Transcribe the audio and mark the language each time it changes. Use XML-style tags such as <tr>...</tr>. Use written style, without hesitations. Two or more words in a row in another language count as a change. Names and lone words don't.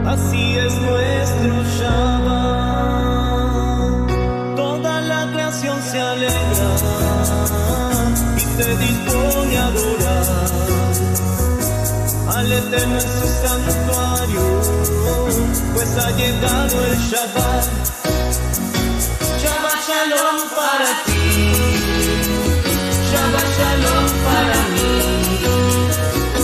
<es>Así es nuestro Shabbat. Toda la creación se alegra y se dispone a adorar al Eterno en su santuario, pues ha llegado el Shabbat.</es> <he>שבת שלום</he> <es>para ti,</es> <he>שבת שלום</he> <es>para mí,</es>